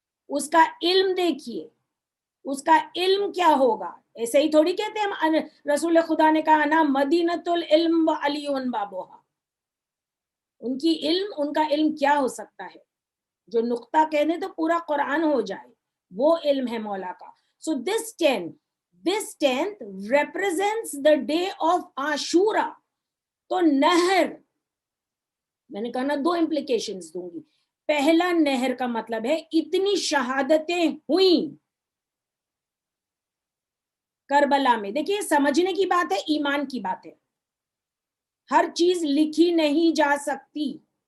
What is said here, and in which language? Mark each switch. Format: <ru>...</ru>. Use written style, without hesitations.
<hi>उसका इल्म देखिए, उसका इल्म क्या होगा. ऐसे ही थोड़ी कहते हैं हम, रसूल खुदा ने कहा ना</hi> <ar>मदीनतुल इल्म व अलीउन बाबुहा.</ar> <hi>उनकी इल्म, उनका इल्म क्या हो सकता है? जो नुक्ता कह दे तो पूरा कुरान हो जाए, वो इल्म है मौला का.</hi> <en>So this 10th represents the day of Ashura.</en> <hi>तो नहर, मैंने कहा ना 2 implications दूंगी. पहला, नहर का मतलब है इतनी शहादतें हुई करबला में. देखिए समझने की बात है, ईमान की बात है. हर चीज लिखी नहीं जा सकती.</hi>